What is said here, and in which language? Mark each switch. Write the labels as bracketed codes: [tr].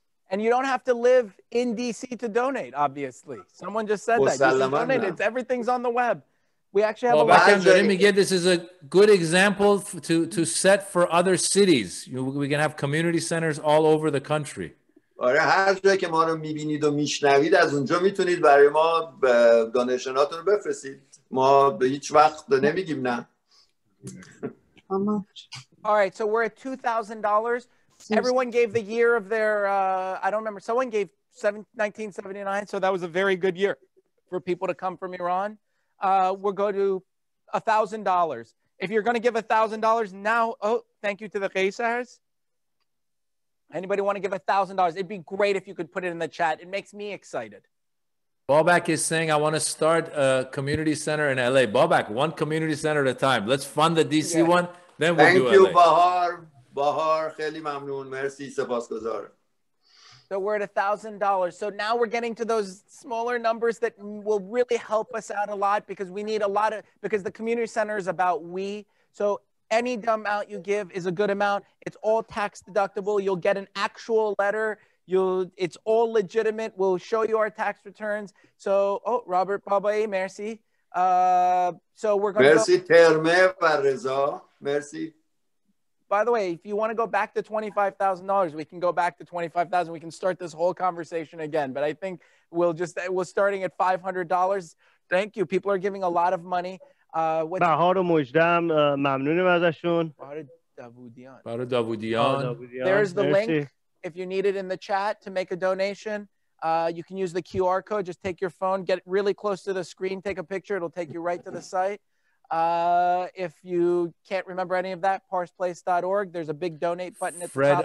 [en] And you don't have to live in DC to donate, obviously. Someone just said that. You can donate. Everything's on the web. We actually have a lot. This is a good example to set for other cities. We can have community centers all over the country. [fa] آره هر جایی که ما رو میبینید و میشنوید از اونجا میتونید برای ما دونیشناتون رو بفرستید. ما به هیچ وقت نمیگیم نه. [en] All right, so we're at $2,000. Everyone gave the year of their, I don't remember, someone gave 1979, so that was a very good year for people to come from Iran. We'll go to $1,000. If you're going to give $1,000 now, thank you to the Qaisars. Anybody want to give $1,000? It'd be great if you could put it in the chat. It makes me excited. Babak is saying, I want to start a community center in LA. Babak, one community center at a time. Let's fund the DC one, then we'll do LA. Thank you, Bahar. [fa] خیلی ممنون. مرسی. سپاسگزار. [en] So we're at $1,000. So now we're getting to those smaller numbers that will really help us out a lot, because we need a lot of, because the community center is about we. So any amount you give is a good amount. It's all tax deductible. You'll get an actual letter. It's all legitimate. We'll show you our tax returns. So, oh, Robert Babae, merci. So we're going to Merci, Terme Pareza. Merci. By the way, if you want to go back to $25,000, we can go back to $25,000. We can start this whole conversation again. But I think we're starting at $500. Thank you. People are giving a lot of money. [fa] بهار و مجدم ممنونیم ازشون. بهار داوودیان. [en] There's the link if you need it in the chat to make a donation. You can use the QR code. Just take your phone, get really close to the screen, take a picture. It'll take you right to the site. If you can't remember any of that, parsplace.org. There's a big donate button at the top.